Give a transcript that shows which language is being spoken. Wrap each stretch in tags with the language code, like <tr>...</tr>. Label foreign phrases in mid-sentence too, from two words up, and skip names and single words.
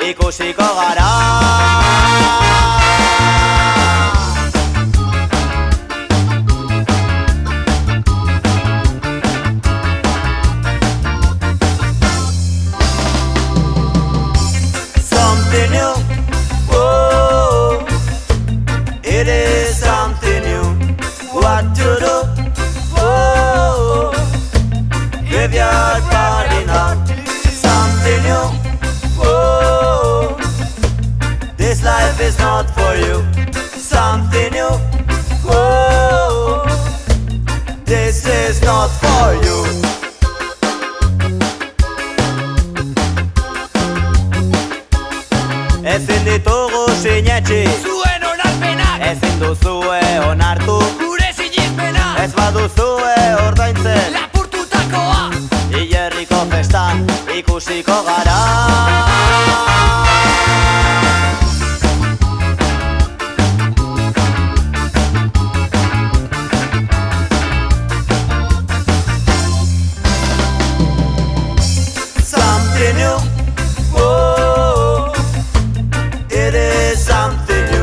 <eu>ikusiko gara.</eu> <en>Something new, oh, it is something new. What to do, oh, graveyard party now. Something new, oh, this life is not for you. Something new, oh, this is not for you.</en> <eu>Ezin ditugu sinetxi, Zuen onarpenak, ezin duzue onartu, gure sinizpenak, ez baduzue ordaintzen, lapurtutakoa, hilerriko festan ikusiko gara.</eu> <en>Something new, oh, it is something new.</en>